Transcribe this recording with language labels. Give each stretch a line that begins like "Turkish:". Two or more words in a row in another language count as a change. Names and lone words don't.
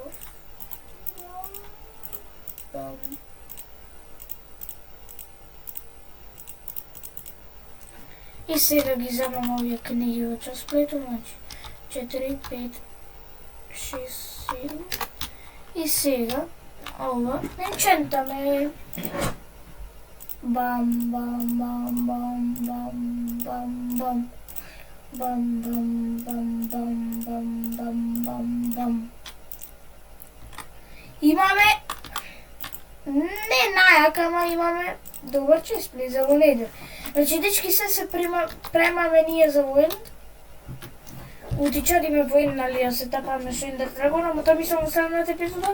Macedonian: И сега ги земам овие книги во честплейтот, значи 4, 5, 6, 7. И сега ова енчентаме. Бам, бам, бам, бам, бам, бам, бам. Бам, бам, бам, бам, бам, бам, бам, бам. Имаме не најака, ама имаме добар честплейт за военет. Значи, дечки се премаме ние за военет. Утичодиме воен, нали, ја се тапаме со Ендер Драгон, ама тоа мислам во следната епизода.